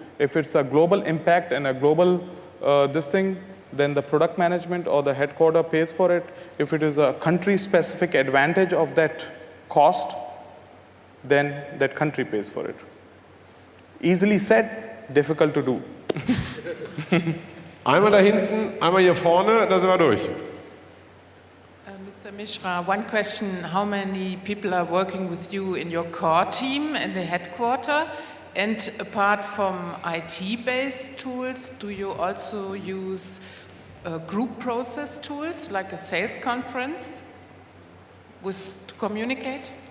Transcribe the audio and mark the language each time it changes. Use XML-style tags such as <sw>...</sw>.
<en>If it's a global impact and a global this thing, then the product management or the headquarter pays for it. If it is a country-specific advantage of that cost, then that country pays for it. Easily said, difficult to do.</en> <de>Einmal da hinten, einmal hier vorne, da sind wir durch.</de> <en>Mr. Mishra, one question. How many people are working with you in your core team in the headquarter? And apart from IT-based tools, do you also use group process tools like a sales conference to communicate?</en>